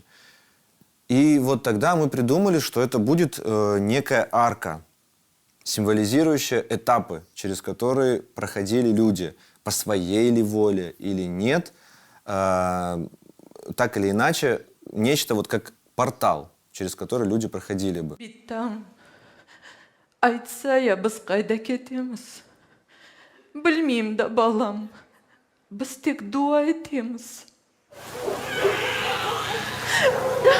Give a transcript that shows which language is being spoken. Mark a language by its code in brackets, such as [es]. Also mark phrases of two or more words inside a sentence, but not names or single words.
[ru] И вот тогда мы придумали, что это будет некая арка, символизирующая этапы, через которые проходили люди, по своей ли воле или нет, так или иначе, нечто вот как портал, через который люди проходили бы. [crh] Bittəm, aytsaya biz qayda ketemiz? Bilmeyim də balam, biz tek dua etemiz.